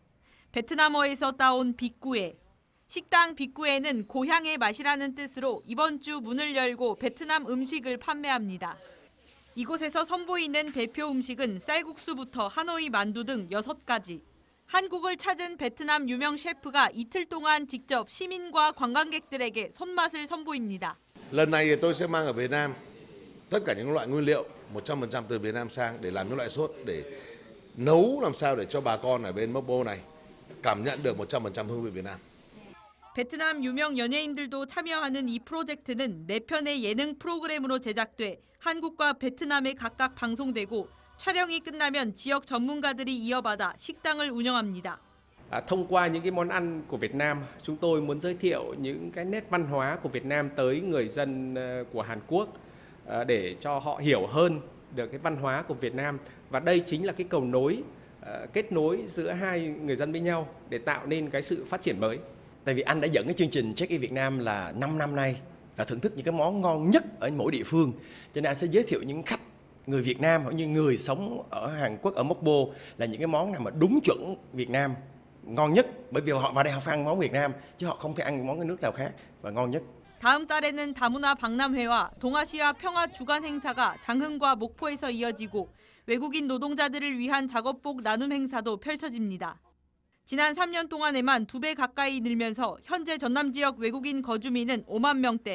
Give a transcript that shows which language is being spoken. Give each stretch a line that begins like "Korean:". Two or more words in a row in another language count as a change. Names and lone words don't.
Korean: 베트남어에서 따온 빅구에. 식당 빅구에는 고향의 맛이라는 뜻으로 이번 주 문을 열고 베트남 음식을 판매합니다. 이곳에서 선보이는 대표 음식은 쌀국수부터 하노이 만두 등 6가지. 한국을 찾은 베트남 유명 셰프가 이틀 동안 직접 시민과 관광객들에게 손맛을 선보입니다.
Vietnamese: Lần này tôi sẽ mang ở Việt Nam tất cả những loại nguyên liệu 100% từ Việt Nam sang để làm những loại sốt để nấu làm sao để cho bà con ở bên Mộc Po này cảm nhận được 100% hương vị Việt Nam.
Korean: 베트남 유명 연예인들도 참여하는 이 프로젝트는 4편의 예능 프로그램으로 제작돼 한국과 베트남에 각각 방송되고 촬영이 끝나면 지역 전문가들이 이어받아 식당을 운영합니다.
Vietnamese: Thông qua những cái món ăn của Việt Nam, chúng tôi muốn giới thiệu những cái nét văn hóa của Việt Nam tới người dân của Hàn Quốc để cho họ hiểu hơn được cái văn hóa của Việt Nam và đây chính là cái cầu nối kết nối giữa hai người dân với nhau để tạo nên cái sự phát triển mới. Tại vì anh đã dẫn cái chương trình Check In Việt Nam là 5 năm nay và thưởng thức những cái món ngon nhất ở mỗi địa phương. Cho nên anh sẽ giới thiệu những khách người Việt Nam hoặc như người sống ở Hàn Quốc ở Mộc Po là những cái món nào mà đúng chuẩn Việt Nam ngon nhất, bởi vì họ vào đây họ phải ăn món Việt Nam chứ họ không thể ăn món cái nước nào khác và ngon nhất.
Korean: 다음 달에는 다문화 박람회와 동아시아 평화 주간 행사가 장흥과 목포에서 이어지고 외국인 노동자들을 위한 작업복 나눔 행사도 펼쳐집니다. 지난 3년 동안에만 2배 가까이 늘면서 현재 전남 지역 외국인 거주민은 5만 명대.